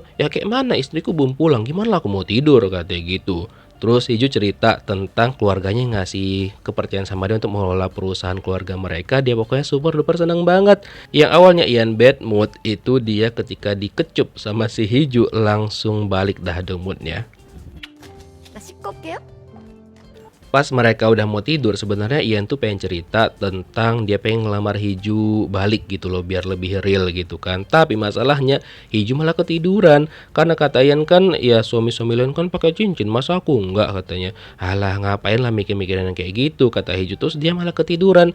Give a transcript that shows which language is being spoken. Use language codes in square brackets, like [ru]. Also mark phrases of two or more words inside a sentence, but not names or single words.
[id] Ya kayak mana, istriku belum pulang, gimana lah aku mau tidur katanya gitu. Terus Hiju cerita tentang keluarganya yang ngasih kepercayaan sama dia untuk mengelola perusahaan keluarga mereka. Dia pokoknya [en] super duper [id] senang banget. Yang awalnya Ian [en] bad mood, [id] itu dia ketika dikecup sama si Hiju langsung balik dah moodnya. [ko] 나 씻고 올게요. [id] Pas mereka udah mau tidur, sebenarnya Ian tuh pengen cerita tentang dia pengen ngelamar Hiju balik gitu loh, biar lebih real gitu kan. Tapi masalahnya Hiju malah ketiduran. Karena kata Ian kan, ya suami-suami lain kan pakai cincin, masa aku enggak katanya. Alah ngapain lah mikir-mikirin yang kayak gitu, kata Hiju. Terus dia malah ketiduran.